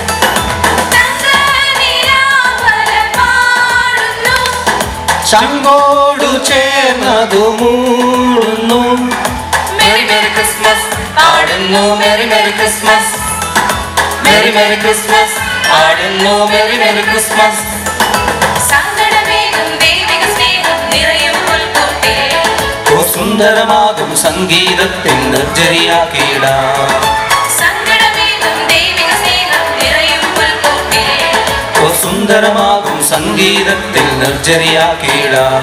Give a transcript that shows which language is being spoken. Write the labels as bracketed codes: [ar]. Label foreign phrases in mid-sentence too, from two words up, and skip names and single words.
[ml] ശംഖോടു ചേർന്നതു മൂടുന്നു [en] Merry Merry Christmas, [ml] ആടുന്നു [en] Merry Merry Christmas, Merry Merry Christmas, [ml] ആടുന്നു [en] Merry Merry Christmas. [ml] സുന്ദരമാകും സംഗീതത്തിൻ നിർജ്ജരിയാക്കിയിടാം, സുന്ദരമാകും സംഗീതത്തിൽ നിർജ്ജരിയാക്കിയിടാം.